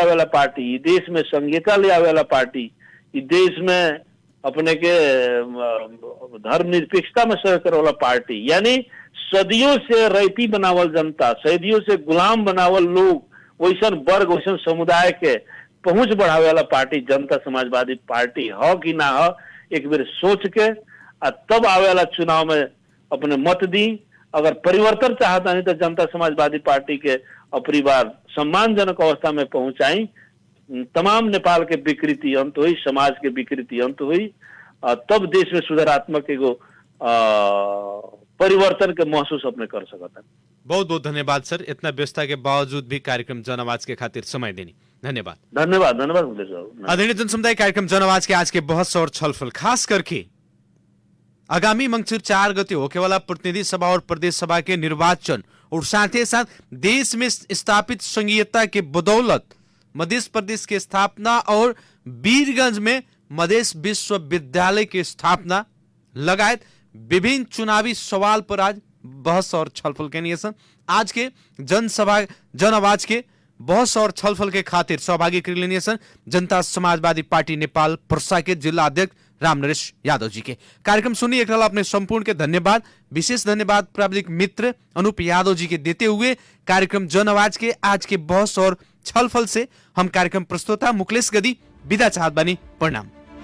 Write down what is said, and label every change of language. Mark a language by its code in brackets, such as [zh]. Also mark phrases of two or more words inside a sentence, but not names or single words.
[bho] आवे वाला पार्टी, ई देश में संघीयता ले आवे वाला पार्टी, ई देश में अपने के धर्मनिरपेक्षता में सहयोग करे वाला पार्टी, यानी सदियों से रैती बनावल जनता, सदियों से गुलाम बनावल लोग, वैसन वर्ग वैसन समुदाय के पहुंच बढ़ावे वाला पार्टी जनता समाजवादी पार्टी हो कि ना हो, एक बेर सोच के तब आवे वाला चुनाव में अपने मत दी। अगर परिवर्तन चाहता नहीं तो जनता समाजवादी पार्टी के अपनी बार सम्मानजनक अवस्था में पहुंचाई। तमाम नेपाल के विकृति अंत हुई, समाज के विकृति अंत हुई, तब देश में सुधारात्मक एगो परिवर्तन के महसूस अपने कर सकता है। बहुत बहुत धन्यवाद सर, इतना व्यस्तता के बावजूद भी कार्यक्रम जन आवाज के खातिर समय देनी। धन्यवाद। धन्यवाद धन्यवाद। आदरणीय जनसमुदाय, कार्यक्रम जन आवाज के आज के बहस और छलफल खास करके आगामी मंगसिर 4 गते होके वाला प्रतिनिधि सभा और प्रदेश सभा के निर्वाचन और साथ ही साथ देश में स्थापित संघीयता के बदौलत मध्य प्रदेश की स्थापना और वीरगंज में मध्य विश्वविद्यालय की स्थापना लगायत विभिन्न चुनावी सवाल पर आज बहस और छलफल के नियसन आज के जनसभा जन आवाज के बहस और छलफल के खातिर सहभागी कर लेनी जनता समाजवादी पार्टी नेपाल पर्सा के जिला अध्यक्ष रामनरेश यादव जी के। कार्यक्रम सुनिए एक अपने संपूर्ण के धन्यवाद, विशेष धन्यवाद प्राविधिक मित्र अनूप यादव जी के देते हुए कार्यक्रम जन आवाज के आज के बहस और छलफल से हम कार्यक्रम प्रस्तोता मुकलेश गदी विदा चाहत बानी। प्रणाम।